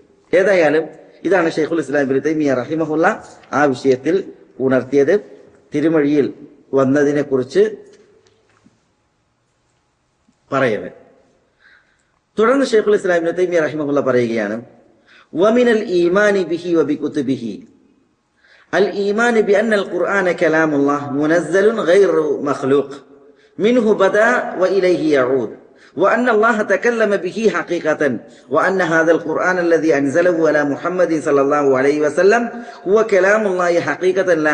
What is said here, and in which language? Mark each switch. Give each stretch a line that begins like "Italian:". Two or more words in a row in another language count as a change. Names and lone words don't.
Malayalam: ഏതായാലും ഇതാണ് ശൈഖുൽ ഇസ്ലാം ഇബ്നു തൈമിയ്യ റഹിമഹുല്ല ആ വിഷയത്തിൽ ഉണർത്തിയത്. തിരുമൊഴിയിൽ വന്നതിനെ കുറിച്ച് പറയുന്നത്. തുടർന്ന് ശൈഖുൽ ഇസ്ലാം ഇബ്നു തൈമിയ്യ റഹിമഹുല്ല പറയുകയാണ്,
Arabic: ومن الإيمان به وبكتبه الإيمان بأن القرآن كلام الله منزل غير مخلوق منه بدأ وإليه يعود، وأن الله تكلم به حقيقة، وأن هذا القرآن الذي أنزله على محمد صلى الله عليه وسلم هو كلام الله حقيقة لا